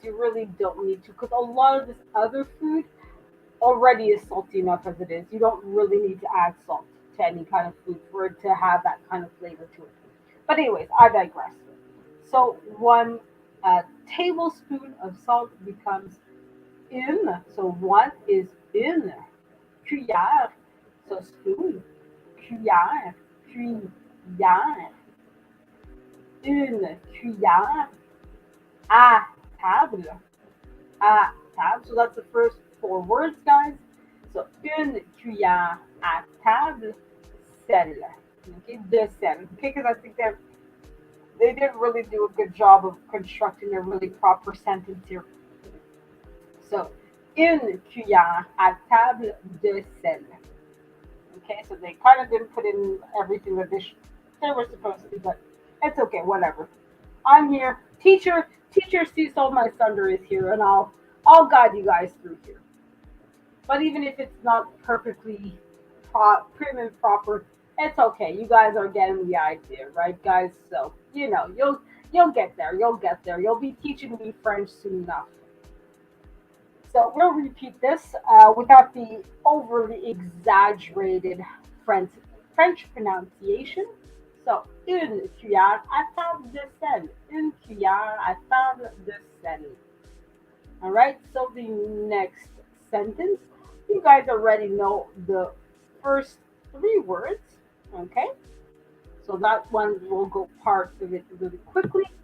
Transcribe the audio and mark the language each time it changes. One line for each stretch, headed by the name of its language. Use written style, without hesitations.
English: You really don't need to, because a lot of this other food already is salty enough as it is. You don't really need to add salt to any kind of food for it to have that kind of flavor to it. But anyways, I digress. So 1 tablespoon of salt becomes une. So one is
French: une cuillère. So spoon, cuillère, cuillère, une cuillère à table, à table.
English: So that's the first 4 words, guys.
French: So une cuillère à table, sel. Okay, de sel.
English: Okay, because I think they didn't really do a good job of constructing a really proper sentence here.
French: So, une cuillère à table de sel.
English: Okay, so they kind of didn't put in everything that they were supposed to, but it's okay, whatever. I'm here. Teacher Cecil, my thunder is here, and I'll guide you guys through here. But even if it's not perfectly prim and proper, it's okay. You guys are getting the idea, right, guys? So you'll get there. You'll get there. You'll be teaching me French soon enough. So we'll repeat this without the overly exaggerated French pronunciation.
French: So une cuillère à table de sel. Une cuillère à table de sel.
English: All right. So the next sentence, you guys already know the first 3 words. Okay. So that one will go parts of it really quickly.